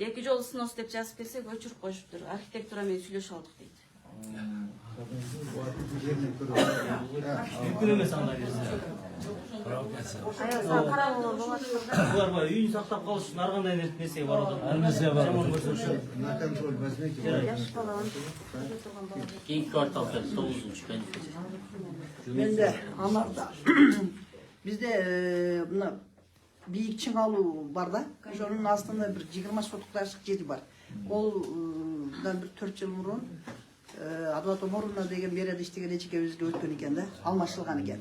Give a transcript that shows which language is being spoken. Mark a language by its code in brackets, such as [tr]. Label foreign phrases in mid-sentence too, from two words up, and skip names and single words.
[ky] 2 жол снос деп жазып берсек өчүрүп коюшуптур. Архитектура менен сүйлөшүп алдык дейт. Мүмкүн эмес андай нерсе. Булар бар, үйүн сактап калыш үчүн ар кандай нерсе бар. Ар нерсе бар. [ru] На контроль возьмите. [ky] Кийинки квартал 9-көн. Менде Анарда. Бизде мына бийик чыңалуу бар да. Ошонун астында бир 20 сотуктай ашык жери бар. Олдан бир 4 жыл мурун Адват Оморовна деген мэрияда иштеген эчекебизге өткөн экен да, алмашылган экен.